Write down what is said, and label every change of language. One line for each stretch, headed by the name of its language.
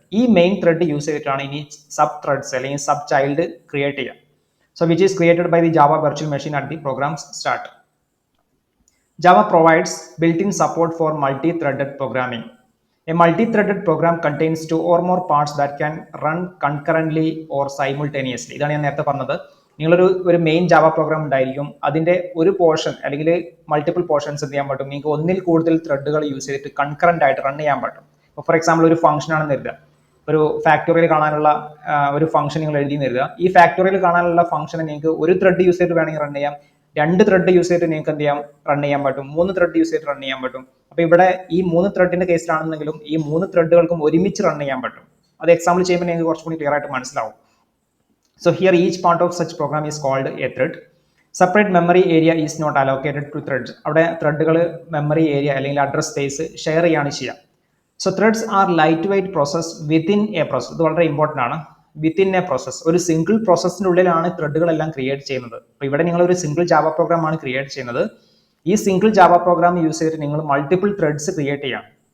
Malayalam: ഈ main thread use ചെയ്തിട്ടാണ് ഇനി സബ് ത്രെഡ്സ് അല്ലെങ്കിൽ സബ് ചൈൽഡ് ക്രിയേറ്റ് ചെയ്യുക.
English: So which is created by the Java virtual machine at the programs start. Java provides built-in support for multi-threaded programming. A multi-threaded program contains two or more parts that can run concurrently or simultaneously.
Malayalam: ഇതാണ് ഞാൻ നേരത്തെ പറഞ്ഞത്. നിങ്ങളൊരു main Java program ഉണ്ടായിരിക്കും. അതിന്റെ ഒരു portion അല്ലെങ്കിൽ multiple portions എന്ത് ചെയ്യാൻ പറ്റും? നിങ്ങൾക്ക് ഒന്നിൽ കൂടുതൽ ത്രെഡുകൾ യൂസ് ചെയ്തിട്ട് കൺകറന്റ് ആയിട്ട് റൺ ചെയ്യാൻ പറ്റും. ഫോർ എക്സാമ്പിൾ ഒരു ഫംഗ്ഷൻ ആണെന്ന് കരുതുക. ഒരു ഫാക്ടോറിയൽ കാണാനുള്ള ഒരു ഫംഗ്ഷൻ നിങ്ങൾ എഴുതി കരുതുക. ഈ ഫാക്ടോറിയൽ കാണാനുള്ള ഫംഗ്ഷനെ നിങ്ങൾക്ക് ഒരു ത്രെഡ് യൂസ് ചെയ്തിട്ട് വേണമെങ്കിൽ റൺ ചെയ്യാം, 2 ത്രെഡ് യൂസ് ചെയ്തിട്ട് നിങ്ങൾക്ക് എന്ത് ചെയ്യാം? റൺ ചെയ്യാൻ പറ്റും, 3 ത്രെഡ് യൂസ് ചെയ്തിട്ട് റൺ ചെയ്യാൻ പറ്റും. അപ്പോൾ ഇവിടെ ഈ 3 ത്രെഡിന്റെ കേസിലാണെന്നെങ്കിലും ഈ 3 ത്രെഡുകൾക്കും ഒരുമിച്ച് റൺ ചെയ്യാൻ പറ്റും. അത് എക്സാമ്പിൾ ചെയ്യുമ്പോൾ നിങ്ങൾക്ക് കുറച്ചുകൂടി ക്ലിയർ ആയിട്ട് മനസ്സിലാവും.
English: So here each part of such program is called a thread. Separate memory area is not allocated to threads.
Malayalam: അവിടെ ത്രെഡുകൾ മെമ്മറി ഏരിയ അല്ലെങ്കിൽ അഡ്രസ് സ്പേസ് ഷെയർ ചെയ്യാണ് ചെയ്യുക.
English: So threads are light weight process within a process.
Malayalam: ഇത് വളരെ important ആണ്.
English: within a process,
Malayalam: ഒരു single പ്രോസസ്സിൻ്റെ ഉള്ളിലാണ് ത്രെഡുകളെല്ലാം ക്രിയേറ്റ് ചെയ്യുന്നത്. അപ്പോൾ ഇവിടെ നിങ്ങൾ ഒരു സിംഗിൾ ജാവ പ്രോഗ്രാം ആണ് ക്രിയേറ്റ് ചെയ്യുന്നത്. ഈ സിംഗിൾ ജാവ പ്രോഗ്രാം യൂസ് ചെയ്തിട്ട് നിങ്ങൾ മൾട്ടിപ്പിൾ ത്രെഡ്സ് ക്രിയേറ്റ് ചെയ്യാം.